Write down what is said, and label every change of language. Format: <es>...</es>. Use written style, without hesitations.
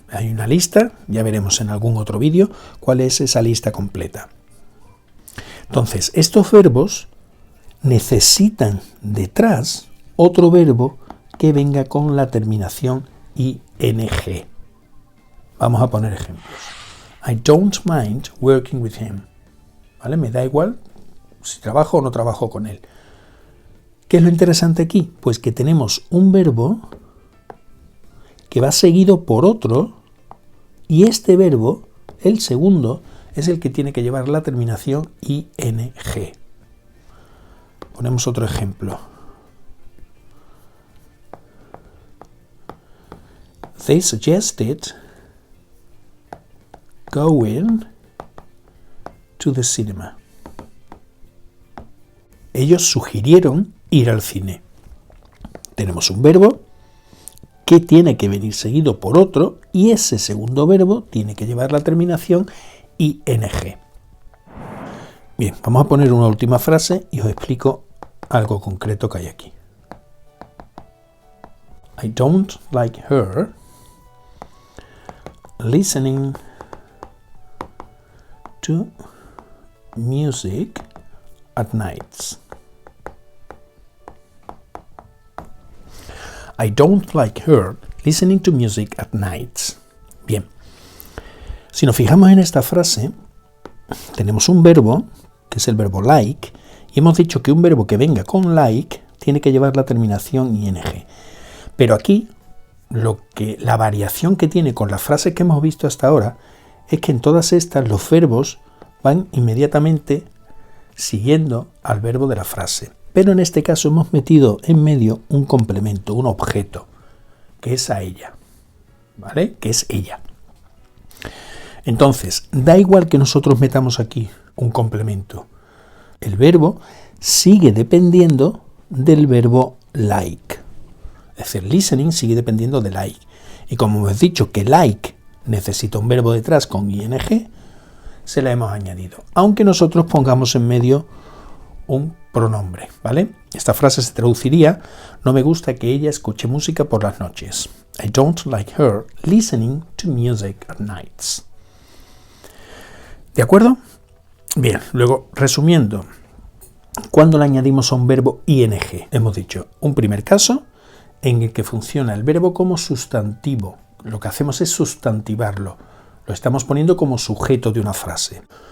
<es>Hay una lista, ya veremos en algún otro vídeo cuál es esa lista completa. Entonces, estos verbos necesitan detrás otro verbo que venga con la terminación ing. Vamos a poner ejemplos.</es> <en>I don't mind working with him.</en> <es>¿Vale? Me da igual si trabajo o no trabajo con él. ¿Qué es lo interesante aquí? Pues que tenemos un verbo que va seguido por otro y este verbo, el segundo, es el que tiene que llevar la terminación ing. Ponemos otro ejemplo.</es> <en>They suggested going to the cinema.</en> <es>Ellos sugirieron ir al cine. Tenemos un verbo que tiene que venir seguido por otro y ese segundo verbo tiene que llevar la terminación ing. Bien, vamos a poner una última frase y os explico algo concreto que hay aquí.</es> <en>I don't like her listening to music at nights. I don't like her listening to music at nights.</en> <es>Bien, si nos fijamos en esta frase, tenemos un verbo, que es el verbo like, y hemos dicho que un verbo que venga con like tiene que llevar la terminación ing. Pero aquí, la variación que tiene con las frases que hemos visto hasta ahora, es que en todas estas los verbos van inmediatamente siguiendo al verbo de la frase. Pero en este caso hemos metido en medio un complemento, un objeto, que es a ella, ¿vale? Que es ella. Entonces, da igual que nosotros metamos aquí un complemento. El verbo sigue dependiendo del verbo like. Es decir, listening sigue dependiendo de like. Y como hemos dicho que like necesita un verbo detrás con ing, se la hemos añadido. Aunque nosotros pongamos en medio un pronombre, ¿vale? Esta frase se traduciría: no me gusta que ella escuche música por las noches.</es> <en>I don't like her listening to music at nights.</en> <es>¿De acuerdo? Bien, luego, resumiendo, ¿cuándo le añadimos a un verbo ing? Hemos dicho un primer caso en el que funciona el verbo como sustantivo. Lo que hacemos es sustantivarlo. Lo estamos poniendo como sujeto de una frase.</es>